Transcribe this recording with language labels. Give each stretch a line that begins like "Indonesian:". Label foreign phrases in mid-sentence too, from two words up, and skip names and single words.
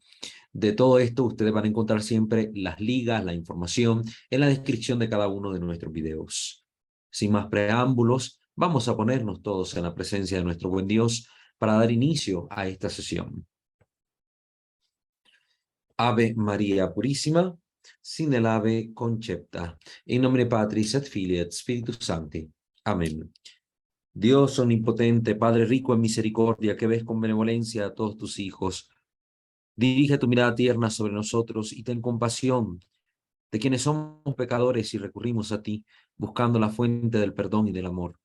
Spanish: De todo esto ustedes van a encontrar siempre las ligas, la información en la descripción de cada uno de nuestros videos. Sin más preámbulos, vamos a ponernos todos en la presencia de nuestro buen Dios para dar inicio a esta sesión.
Latin: Ave María Purísima, sin el ave concepta, in nomine Patris et Filii et Spiritus Sancti. Amén.
Spanish: Dios omnipotente, Padre rico en misericordia, que ves con benevolencia a todos tus hijos, dirige tu mirada tierna sobre nosotros y ten compasión de quienes somos pecadores y recurrimos a ti, buscando la fuente del perdón y del amor.